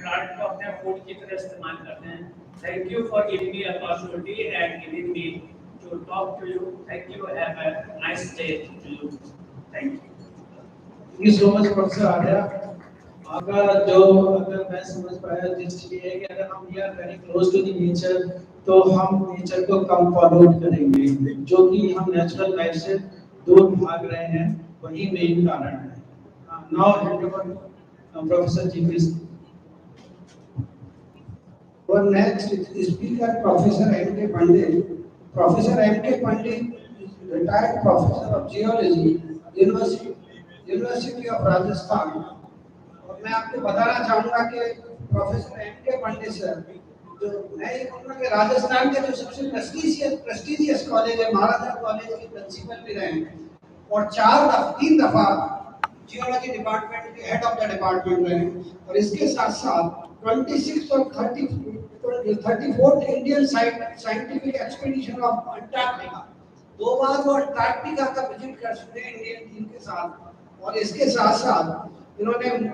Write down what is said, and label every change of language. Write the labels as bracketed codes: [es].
[hi] अपने फूड की तरह इस्तेमाल करते हैं। [en] Thank you for giving me opportunity and giving me to talk to you. Thank you. Have a nice day to you. Thank you. Thank you so much, Professor Arya. [hi] आपका जो अगर मैं समझ पाया जिस चीज है कि अगर हम [en] we are very close to the nature [hi] तो हम नेचर को कम pollute करेंगे, जो कि हम नेचुरल लाइफ से दूर भाग रहे हैं वही मेन कारण है। [en] Now hand over Professor G. please. Our next speaker, Professor M.K. Pandit. Professor M.K. Pandit is retired professor of geology, University of Rajasthan. [hi] और मैं आपको बताना चाहूँगा कि प्रोफेसर M.K. पंडित सर जो मैं ये कहूँगा कि राजस्थान के जो सबसे प्रेस्टिजियस कॉलेज है महाराजा कॉलेज के प्रिंसिपल भी रहे हैं और 3 दफा जियोलॉजी डिपार्टमेंट के हेड ऑफ द डिपार्टमेंट रहे हैं और इसके साथ साथ 26 और 34th Indian scientific expedition of Antarctica 2 बार वो अंटार्कटिका का विजिट कर चुके हैं इंडियन टीम के साथ और इसके साथ साथ इन्होंने